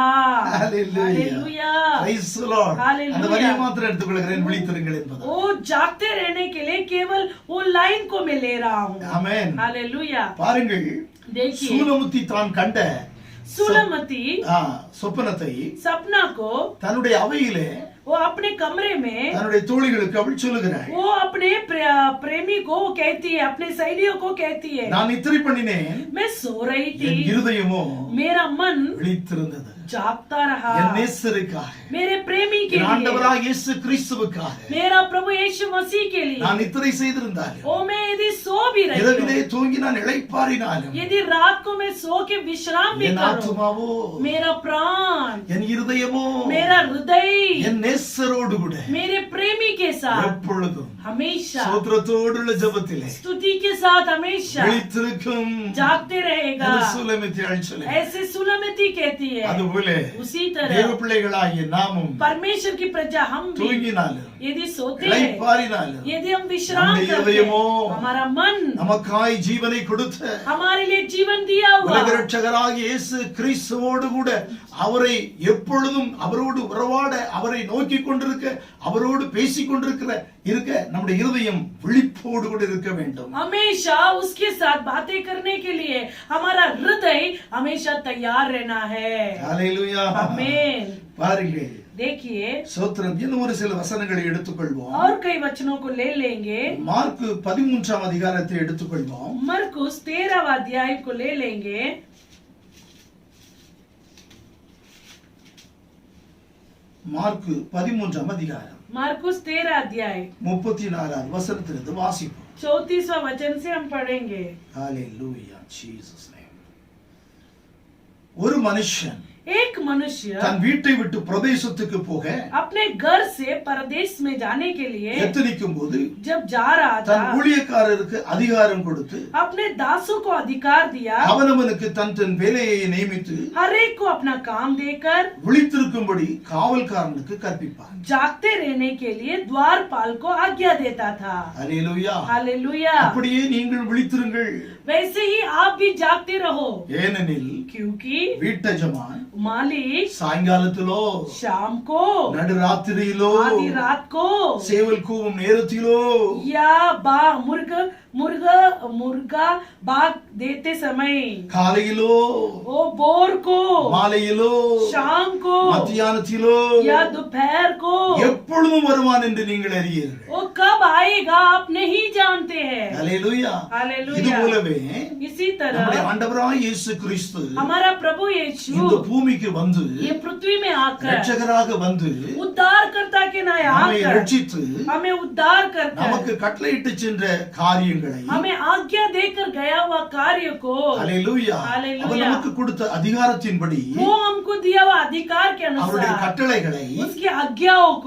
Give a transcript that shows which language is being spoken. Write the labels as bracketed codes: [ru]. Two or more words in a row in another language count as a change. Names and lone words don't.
[en] Hallelujah. [hi] हालेलुया। [en] Praise the Lord. Hallelujah. [ta] அந்த வரியை மாத்திரம் எடுத்துக்கொள்கிறேன், விழித்திருங்கள் என்பது. [hi] वो जागते रहने के लिए केवल वो लाइन को मैं ले रहा हूँ। [ta] ஆமென். [hi] हालेलुया। [ta] பாருங்கள், [hi] देखिए [ta] சூலமுத்தி தான் கண்ட [hi] सुलमती [ta] சொப்பனத்தை [hi] सपना को [ta] தன்னுடைய அவையிலே [hi] वो अपने कमरे में [ta] தன்னுடைய தோழிகளுக்கு அவள் சொல்லுகிறாள். [hi] वो अपने प्रेमी को कहती है, अपने सहेलियों को कहती है, [ta] நான் நித்திரை பண்ணினேன், [hi] मैं सो रही [ta] என் [hi] थी, [ta] இருதயமோ [hi] मेरा मन [ta] விழித்திருந்தது. [hi] जागता रहा [ta] என் நேசருக்காக, [hi] मेरे प्रेमी के [ta] என் [hi] लिए, [ta] ஆண்டவராகிய இயேசு கிறிஸ்துவுக்காக [hi] मेरा प्रभु यीशु मसीह के लिए। [ta] நான் நித்திரை செய்திருந்தாலும், [hi] ओ मैं यदि सो भी रही [ta] இரவிலே [hi] हूँ, [ta] தூங்கி நான் இளைப்பாறினாலும், [hi] यदि रात को मैं सो के विश्राम भी [ta] என் [hi] करूं, [ta] ஆத்துமாவோ, [hi] मेरा प्राण, [ta] என் இருதயமோ [hi] मेरा हृदय [ta] என் நேசரோடு கூட [hi] मेरे प्रेमी के साथ [ta] எப்பொழுதும் [hi] हमेशा [ta] சோத்திரத்தோடுள்ள ஜெபத்திலே [hi] स्तुति के साथ हमेशा [ta] விழித்திருக்கும் [hi] जागते रहेगा। [ta] என்று சுலமித்தி சொல்லுகிறார். [hi] ऐसे सुलमती कहती है। [ta] அது போல [hi] उसी [ta] தேவ [hi] तरह [ta] பிள்ளைகளாகிய நாமும் [hi] परमेश्वर की प्रजा हम भी [ta] தூங்கினாலும் [hi] यदि सोते हैं, [ta] இளைப்பாறினாலும் [hi] यदि हम विश्राम [ta] நம்முடைய [hi] करते [ta] இதயமோ [hi] हैं, हमारा मन [ta] நமக்காய் ஜீவனை கொடுத்த [hi] हमारे लिए जीवन दिया हुआ [ta] உலக ரட்சகராகிய இயேசு கிறிஸ்துவோடு கூட அவரை எப்பொழுதும் அவரோடு உறவாட அவரை நோக்கி கொண்டிருக்க அவரோடு பேசிக் கொண்டிருக்கிற நம்முடைய இருதயம் விழிப்போடு கூட இருக்க வேண்டும். [hi] हमेशा उसके साथ बातें करने के लिए हमारा हृदय हमेशा तैयार रहना है. हालेलुया. आमीन. [ta] பாருங்க, [hi] देखिए, [ta] ஸ்தோத்திரம். இன்னும் ஒரு சில வசனங்களை எடுத்துக்கொள்வோம். [hi] और कई वचनों को ले लेंगे. [ta] மார்க் 13ஆம் அதிகாரத்தை எடுத்துக்கொள்வோம். [hi] मरकुस 13वां अध्याय को ले लेंगे. [ta] மார்க் 13ஆம் அதிகாரம் [hi] मार्कुस 13 अध्याय [ta] 34ஆம் வசனத்திலிருந்து வாசிப்போம். [hi] 34वां वचन से हम पढ़ेंगे. [en] Hallelujah, Jesus name. [ta] ஒரு மனுஷன் [hi] एक मनुष्य [ta] தன் வீட்டை விட்டு பிரதேசத்துக்கு போக [hi] अपने घर से परदेश में जाने के लिए [ta] எத்தனிக்கும் போது [hi] जब जा रहा [ta] தன் [hi] था, [ta] ஊழியக்காரருக்கு அதிகாரம் கொடுத்து [hi] अपने दासों को अधिकार दिया, [ta] அவனவனுக்கு தன் தன் வேலையை நியமித்து [hi] हर एक को अपना काम देकर [ta] விழித்திருக்கும்படி காவல்காரனுக்கு கற்பிப்பார். [hi] जागते रहने के लिए द्वारपाल को आज्ञा देता था. [ta] அல்லேலூயா. [hi] हालेलुया. [ta] அப்படியே நீங்கள் விழித்திருங்கள். [hi] वैसे ही आप भी जागते रहो, [ta] ஏனெனில் [hi] क्योंकि [ta] வீட்டஜமான் [hi] मालिक [ta] சாயங்காலத்திலோ [hi] शाम को, [ta] நடுராத்திரியிலோ [hi] आधी रात को [ta] சேவல் கூவும் நேரத்திலோ [hi] या बा मुर्गा बाग देते समय, [ta] காலையிலோ [hi] वो बोर को, [ta] மாலையிலோ [hi] शाम को [ta] மத்தியானத்திலோ [hi] या दोपहर को, [ta] எப்பொழுதும் வருவான் என்று நீங்கள் அறியீர்கள். [hi] वो कब आएगा आप नहीं जानते हैं. [ta] அல்லேலூயா. [hi] हालेलुया. [ta] இது போலவே [hi] इसी [ta] நம்முடைய [hi] तरह [ta] ஆண்டவராகிய இயேசு கிறிஸ்து [hi] हमारा प्रभु [ta] இந்த [hi] यीशु [ta] பூமிக்கு வந்து [hi] ये पृथ्वी में आकर [ta] இரட்சகராக வந்து [hi] उद्धारकर्ता के नाम [ta] நம்மை [hi] आकर [ta] ரட்சித்து [hi] हमें उद्धार करकर [ta] நமக்கு கட்டளையிட்டு சென்ற காரியங்களை [hi] हमें आज्ञा देकर गया हुआ कार्य को, [ta] அல்லேலூயா, [hi] हालेलुया. [ta] அவர் நமக்கு கொடுத்த அதிகாரத்தின்படி [hi] वो हमको दिया हुआ अधिकार के [ta] அவருடைய [hi] अनुसार [ta] கட்டளைகளை [hi] उसकी आज्ञाओं को